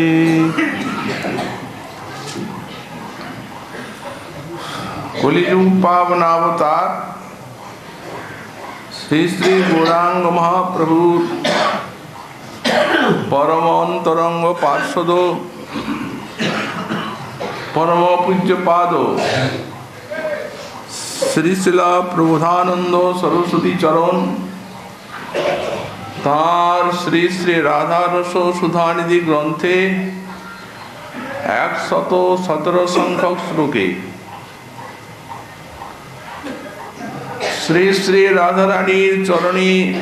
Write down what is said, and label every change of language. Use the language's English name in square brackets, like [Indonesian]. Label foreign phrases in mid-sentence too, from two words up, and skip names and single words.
[Bangla] কলিযুগ পাবনাবতার শ্রী শ্রী গৌরাঙ্গ মহাপ্রভু পরম অন্তরঙ্গ পার্ষদ পরম পূজ্য পাদ শ্রী শিলা প্রবোধানন্দ সরস্বতী চরণ তাঁর শ্রী শ্রী রাধারস সুধানিধি গ্রন্থে 117 সংখ্যক শ্লোকে শ্রী শ্রী রাধারানীর চরণে